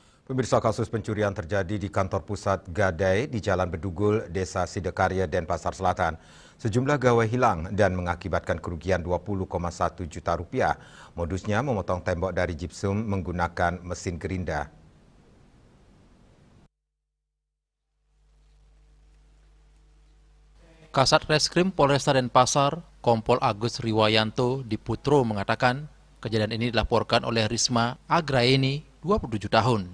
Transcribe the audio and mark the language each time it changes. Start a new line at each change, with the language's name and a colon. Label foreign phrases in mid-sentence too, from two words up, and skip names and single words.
Indonesian: Pemirsa, kasus pencurian terjadi di kantor pusat Gadai di Jalan Bedugul, Desa Sidekarya, Denpasar Selatan. Sejumlah gawai hilang dan mengakibatkan kerugian 20,1 juta rupiah. Modusnya memotong tembok dari gypsum menggunakan mesin gerinda. Kasat Reskrim Polresta Denpasar, Kompol Agus Riwayanto Diputro mengatakan, kejadian ini dilaporkan oleh Risma Agraeni, 27 tahun.